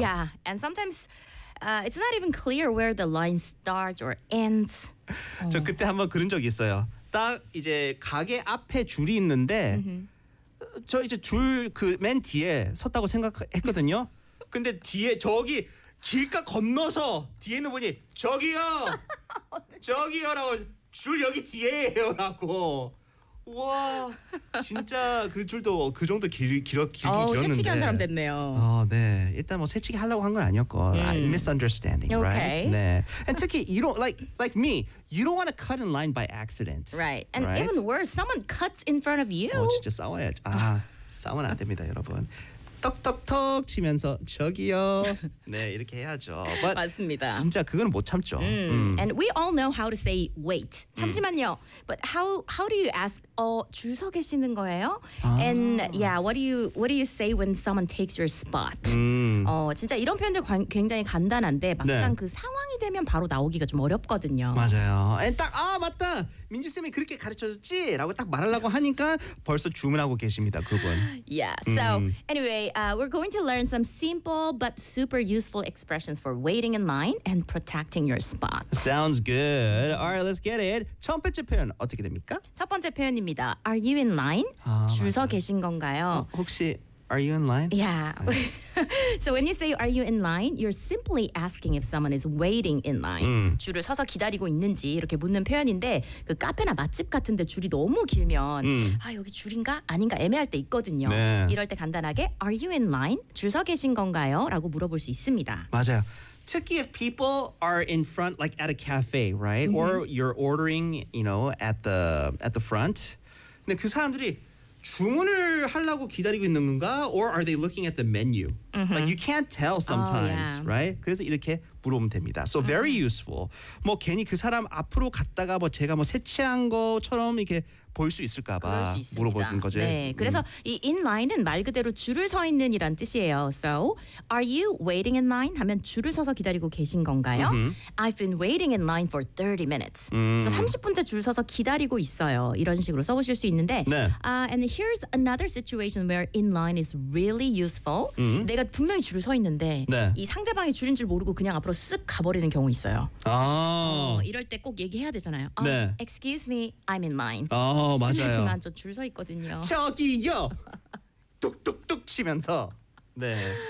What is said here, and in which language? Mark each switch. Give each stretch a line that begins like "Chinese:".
English: Yeah, and sometimes it's not even clear where the line starts or ends.
Korean: 저 그때 한번 그런 적 있어요. 딱 이제 가게 앞에 줄이 있는데 mm-hmm. 저 이제 줄 그 맨 뒤에 섰다고 생각했거든요. 근데 뒤에 저기 길가 건너서 뒤에 있는 분이 저기요! 저기요! 라고 줄 여기 뒤에요! 라고 와 진짜 그 줄도 그 정도 길었는데 새치기 한 사람 됐네요. 네 일단 뭐 새치기 하려고 한 건 아니었고 misunderstanding,
English: okay. right? 네. And 특히 you don't like me. You don't want to cut in line by accident, right? And right? even worse, someone cuts in front of you.
Korean: 진짜 싸워야지. 아 싸우면 안 됩니다, 여러분. 톡톡톡 치면서 저기요. 네 이렇게 해야죠. But 맞습니다. 진짜 그건 못 참죠.
English: And we all know how to say wait.
Korean: 잠시만요.
English: But how do you ask?
Korean: 줄 서 계시는 거예요? 아.
English: And yeah, what do you say when someone takes your spot?
Korean: 진짜 이런 표현들 굉장히 간단한데 막상 네. 그 상황이 되면 바로 나오기가 좀 어렵거든요. 맞아요. 딱 아 맞다. 민주 쌤이 그렇게 가르쳐 줬지라고 딱 말하려고 하니까 벌써 주문하고 계십니다. 그분.
English: Yeah. So anyway. We're going to learn some simple but super useful expressions for waiting in line and protecting your spot. Sounds good. All right, let's get it.
Korean: 첫 번째 표현 어떻게 됩니까? 첫 번째 표현입니다.
English: Are you in line?
Korean: 줄 서 계신 건가요? 혹시
English: are you in line? Yeah. So when you say are you in line, you're simply asking if someone is waiting in line.
Korean: 줄을 서서 기다리고 있는지 이렇게 묻는 표현인데 그 카페나 맛집 같은 데 줄이 너무 길면 아 여기 줄인가 아닌가 애매할 때 있거든요. 네. 이럴 때 간단하게
English: are you in line?
Korean: 줄 서 계신 건가요? 라고 물어볼 수 있습니다. 맞아요.
English: Tricky if people are in front like at a cafe, right? Mm-hmm. Or you're ordering, you know, at the front.
Korean: 근데 그 사람들이 주문을 하려고 기다리고 있는 건가?
English: Or are they looking at the menu? Mm-hmm. Like you can't tell sometimes, oh, yeah. right?
Korean: 그래서 이렇게 물어보면 됩니다.
English: So very useful.
Korean: 뭐 괜히 그 사람 앞으로 갔다가 뭐 제가 뭐 세치한 것처럼 이렇게 볼 수 있을까 봐 물어보는 거죠. 네. 그래서 이 in line은 말 그대로 줄을 서 있는 이란 뜻이에요.
English: So are you waiting in line
Korean: 하면 줄을 서서 기다리고 계신 건가요?
English: I've been waiting in line for 30 minutes.
Korean: 저 30분째 줄 서서 기다리고 있어요. 이런 식으로 써 보실 수 있는데 네.
English: And here's another situation where in line is really useful.
Korean: 내가 분명히 줄을 서 있는데 네. 이 상대방이 줄인 줄 모르고 그냥 앞으로 쓱 가버리는 경우 있어요. 아. 이럴 때 꼭 얘기해야 되잖아요. 네.
English: Excuse me, I'm in line.
Korean: 아. 어 맞아요. 실례지만 저 줄 서 있거든요. 저기요. 뚝뚝뚝 치면서. 네.